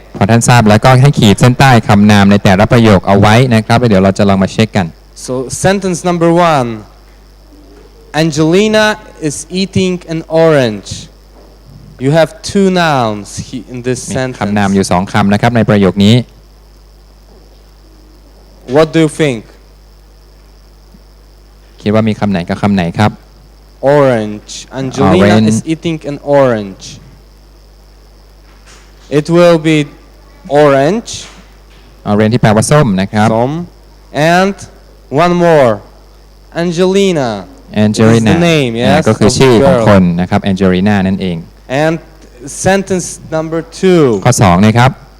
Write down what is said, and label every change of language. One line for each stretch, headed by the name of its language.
Thai: พอท่านทราบแล้วก็ให้ขีดเส้นใต้คำนามในแต่ละประโยคเอาไว้นะครับแล้วเดี๋ยวเราจะลองมาเช็คกัน
English: So sentence number 1. Angelina is eating an orange. You have 2 nouns in this
Thai: มี
English: sentence.
Thai: คำนามอยู่2คำนะครับในประโยคนี้
English: What do you think?
Thai: คิดว่ามีคำไหนกับคำไหนครับ
English: Orange. Angelina is eating an orange. It will be orange.
Thai: orange ที่แปลว่าส้มนะครับ
English: And one more. Angelina. Angelina Is the name, yes,
Thai: ก็คือชื่อของ
English: of the
Thai: คน
English: girl.
Thai: นะครับ Angelina นั่นเอง
English: And sentence number 2.
Thai: ข้อ2นะครับ